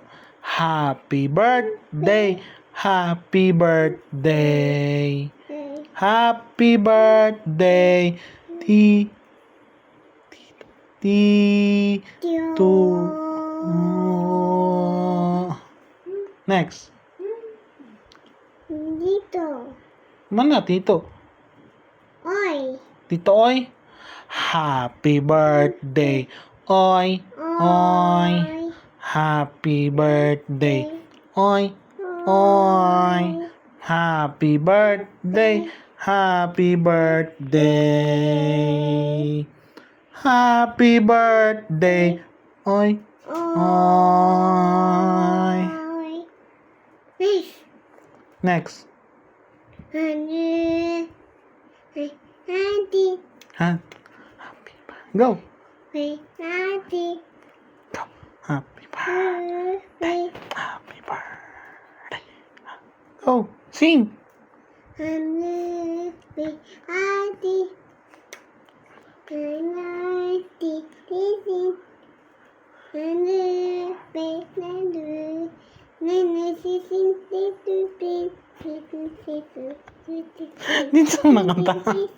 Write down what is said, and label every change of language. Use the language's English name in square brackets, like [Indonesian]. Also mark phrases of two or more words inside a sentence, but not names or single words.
[English] Happy birthday, happy birthday. Happy birthday, Tito. Next. Mana Tito? Tito Oy. Happy birthday, Oy. Happy birthday, Oy. Happy birthday, happy birthday. Happy birthday, Oy. Next. Auntie. Auntie. Ha? Go. Auntie. Go. Happy birthday. Auntie. Happy birthday. Go. Sing. Auntie. Auntie. Auntie. Auntie. [Filipino] Dito mo nakanta.